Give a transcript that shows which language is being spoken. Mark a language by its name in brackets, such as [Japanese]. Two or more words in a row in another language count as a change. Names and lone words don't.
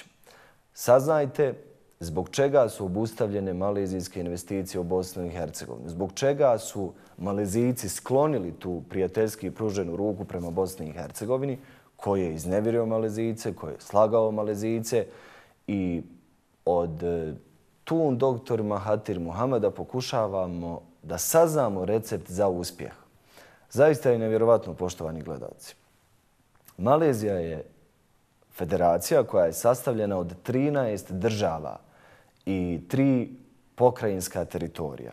[Bosnian] Saznajte zbog čega su obustavljene malezijske investicije u Bosnu i Hercegovini, zbog čega su Malezijci sklonili tu prijateljski pruženu ruku prema Bosni i Hercegovini, koji je iznevjerio Malezijce, koji je slagao Malezijce, i od Tun dr. Mahathir Mohamada pokušavamo da saznamo recept za uspjeh. Zaista je nevjerovatno, poštovani gledalci. Malezija je federacija koja je sastavljena od 13 država i 3 pokrajinska teritorija.